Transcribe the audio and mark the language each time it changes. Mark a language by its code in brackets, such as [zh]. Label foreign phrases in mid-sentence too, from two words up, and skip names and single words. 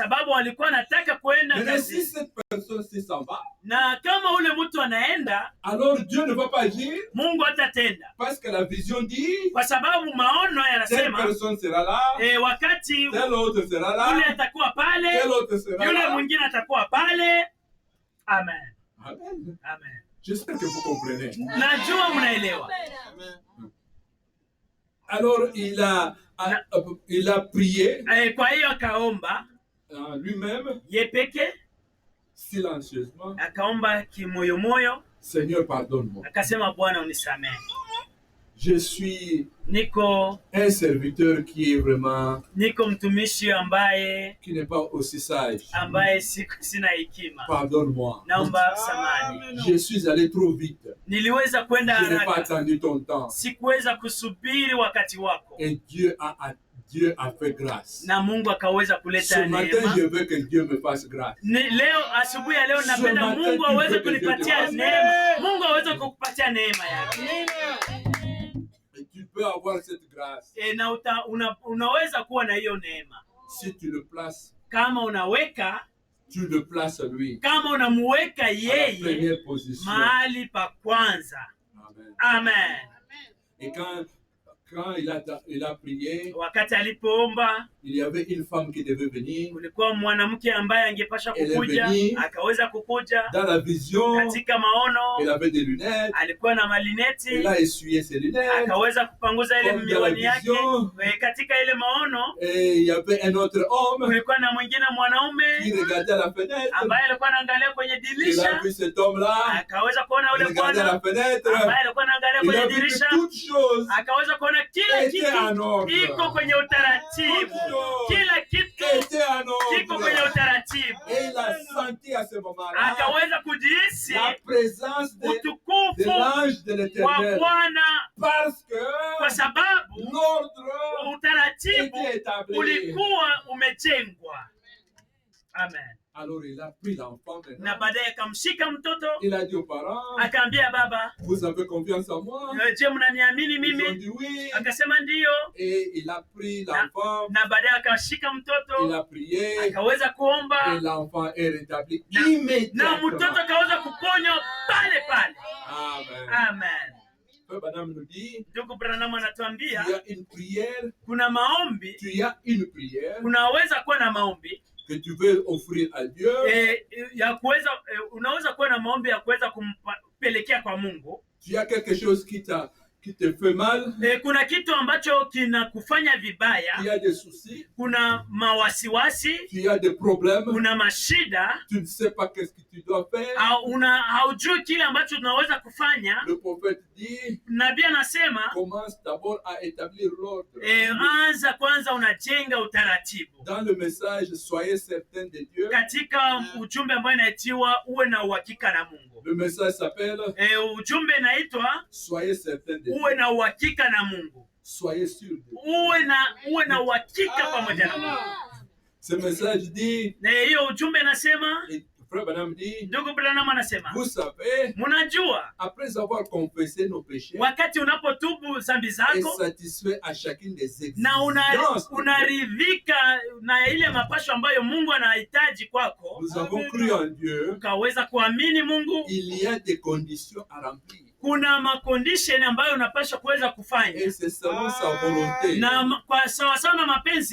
[fr] Mais si cette personne-ci s'en va, alors Dieu ne va pas agir. Parce que la vision dit, telle personne sera là, tel autre sera là, tel autre sera là. Amen. Amen. Amen. J'espère que vous comprenez. [sw] Najua mnaelewa. [fr] Alors, il a prié [sw] Kwa hiyo akaomba [fr] lui-même, [sw] ye peke, [fr] silencieusement, [sw] akaomba kimoyomoyo, [fr] Seigneur, pardonne-moi. [sw] akasema Bwana unisamehe. [fr] Je suis [sw] Niko [fr] un serviteur qui est vraiment, [sw] niko mtumishi ambaye [fr] qui n'est pas aussi sage. [sw] sina hekima. [fr] Pardonne-moi. [sw] Naomba samahani. [fr] Je suis allé trop vite. [sw] Niliweza kwenda [fr] Je n'ai pas [sw] haraka. [fr] attendu ton temps. [sw] Sikuweza kusubiri wakati wako. [fr] Et Dieu a fait grâce. [sw] Na Mungu akaweza [fr] Ce [sw] kuleta [fr] matin, [sw] neema. [fr] je veux que Dieu me fasse grâce. [sw] Leo asubuhi ya leo napenda [fr] matin, [sw] Mungu [fr] tu [sw] aweze [fr] veux que [sw] kunipatia [fr] Dieu te [sw] neema. Mungu aweze kukupatia neema yake. [fr] Et tu peux avoir cette grâce [sw] Na unaweza kuwa na hiyo neema. [fr] si tu le places, [sw] Kama unaweka, [fr] tu le places lui [sw] kama unamuweka [fr] à la [sw] yeye [fr] première position. [sw] mahali pa kwanza. [fr] Amen. [sw] Amen. [fr] Et quand il a prié, [sw] Wakati alipoomba, [fr] il y avait une femme qui devait venir. [sw] kulikuwa mwanamke ambaye angepasha kukuja, akaweza kukuja. [fr] Dans la vision, [sw] Katika maono, [fr] elle avait des lunettes. [sw] alikuwa na malineti, [fr] Elle a essuyé ses lunettes. [sw] akaweza kupanguza ile [fr] Comme dans la [sw] miwani yake. [fr] vision. [sw] Katika ile maono, [fr] Et il y avait un autre homme [sw] kulikuwa na mwingine [fr] qui [sw] mwanaume [fr] regardait à la fenêtre. [sw] ambaye alikuwa anaangalia kwenye [fr] Il a [sw] dirisha. [fr] vu cet homme-là. [sw] Akaweza kuona [fr] Il [sw] yule [fr] regardait à la [sw] bwana [fr] fenêtre. [sw] ambaye alikuwa anaangalia [fr] Il a [sw] kwenye [fr] vu que [sw] dirisha. [fr] toutes choses [sw] Akaweza kuona kila [fr] étaient en [sw] kitu [fr] ordre. [sw] iko kwenye utaratibu. Kila kitu [fr] Était en [sw] kiko kwenye [fr] ordre. [sw] utaratibu. [fr] Et il a senti à ce moment-là [sw] Akaweza kujihisi [fr] la présence de [sw] utukufu [fr] l'ange de [sw] wa [fr] l'Éternel. [sw] Bwana, [fr] Parce [sw] kwa [fr] que [sw] sababu [fr] l'ordre [sw] utaratibu [fr] était établi. [sw] ulikuwa umejengwa. [fr] Amen. Alors il a pris l'enfant [sw] Na [fr] maintenant. [sw] baadaye akamshika mtoto, [fr] Il a dit aux parents, [sw] akaambia baba, [fr] vous avez confiance en moi? [sw] je, mnaniamini [fr] Ils ont [sw] mimi? [fr] dit oui. [sw] Akasema ndiyo. [fr] Et il a pris l'enfant, [sw] Na baadaye akashika [fr] il [sw] mtoto, [fr] a prié, [sw] akaweza kuomba, [fr] et l'enfant est rétabli [sw] na [fr] immédiatement. [sw] mtoto akaweza kuponywa pale pale. [fr] Amen. [sw] Amen. [fr] Frère Branham nous dit, [sw] Ndugu Branham anatuambia [fr] il y a une prière, [sw] kuna maombi, [fr] tu as une prière [sw] unaweza kuwa na maombi [fr] que tu veux offrir à Dieu. [sw] ya kuweza unaweza kuwa na maombi ya kuweza kumpelekea kwa Mungu. [fr] Tu as quelque chose qui te fait mal, [sw] Kuna kitu ambacho kinakufanya vibaya, [fr] tu as des soucis, [sw] kuna mawasiwasi, [fr] tu as des problèmes, [sw] kuna mashida, [fr] tu ne sais pas qu'est-ce que tu dois faire. [sw] haujui kile ambacho tunaweza kufanya. [fr] Le prophète dit, [sw] Nabii anasema [fr] commence d'abord à établir l'ordre. [sw] anza kwanza unajenga utaratibu. [fr] Dans le message, soyez certains de Dieu. [sw] Katika ujumbe ambao inaitiwa uwe na uhakika na Mungu. [fr] Le message s'appelle [sw] Ujumbe inaitwa [fr] soyez certains de Dieu. [sw] uwe na uhakika na Mungu. [fr] Soyez sûrs de Dieu. [sw] Uwe na uhakika pamoja na Mungu. [fr] Ce message dit, [sw] Na hiyo ujumbe inasema, [fr] et Frère Branham dit, [sw] ndugu Branham anasema, [fr] vous savez, [sw] mnajua [fr] après avoir confessé nos péchés [sw] wakati unapotubu dhambi [fr] et [sw] zako [fr] satisfait à chacune des [sw] na [fr] exigences, [sw] unaridhika na ile mapasho ambayo Mungu anahitaji kwako, [fr] nous avons cru en Dieu, [sw] ukaweza kuamini Mungu, [fr] il y a des conditions à remplir. [sw] kuna macondition ambayo unapaswa kuweza kufanya [fr] Et c'est selon sa volonté. [sw] na kwa sawasawa na mapenzi